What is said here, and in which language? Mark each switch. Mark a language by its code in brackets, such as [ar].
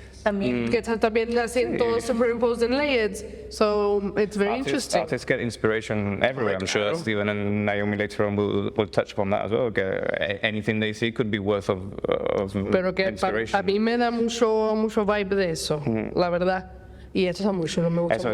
[es] Que está también así todos [en] superimposed and layered. So it's very interesting. Artists get inspiration everywhere. I'm sure Stephen and Naomi later on will touch upon that as well. Anything they see could be worth of [es] Pero que [en] inspiration. [es] a mí me da mucho vibe de eso, la verdad. Y esto está muy chulo, me gusta mucho.